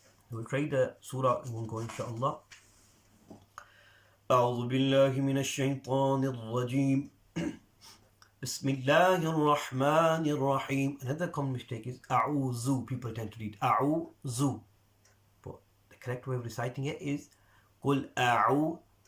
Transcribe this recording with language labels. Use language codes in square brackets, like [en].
[en] We'll try the surah in one go inshallah. [ar] أعوذ بالله من الشيطان الرجيم بسم الله الرحمن الرحيم. [en] Another common mistake is أعوذ. People tend to read أعوذ, but the correct way of reciting it is [ar] قل أعوذ.